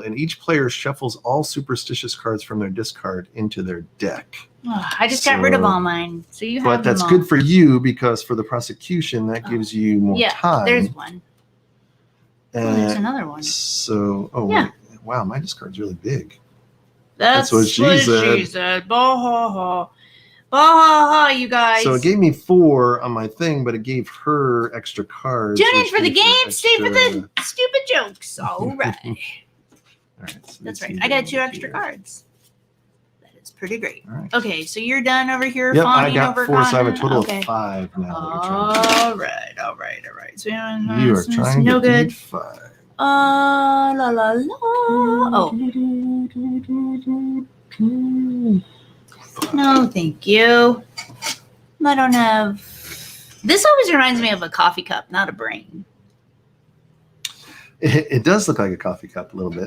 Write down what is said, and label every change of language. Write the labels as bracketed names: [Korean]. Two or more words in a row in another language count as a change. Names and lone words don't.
[English] And each player shuffles all superstitious cards from their discard into their deck. Oh, I just got rid of So- all mine. So you have But that's them all. good for you because for the prosecution, that gives you more Yeah, time. there's one. Oh, there's And another one. so, Yeah. wait, wow, my discard's really big. That's what she said. Bah-ha-ha. Bah-ha-ha, you guys. So it gave me 4 on my thing, but it gave her extra cards. Tune in which for the gave her game, stay for the extra- stupid jokes. All right. All right, so That's let's right. see I got what 2 extra here. cards. That is pretty great. All right. Okay, so you're done over here Yep, I fawning got over 4, so I have a Cotton? total Okay. of 5 now. All right. So You are it's trying no to good. do 5. La la la. Oh, no, thank you. I don't have. This always reminds me of a coffee cup, not a brain. It does look like a coffee cup a little bit.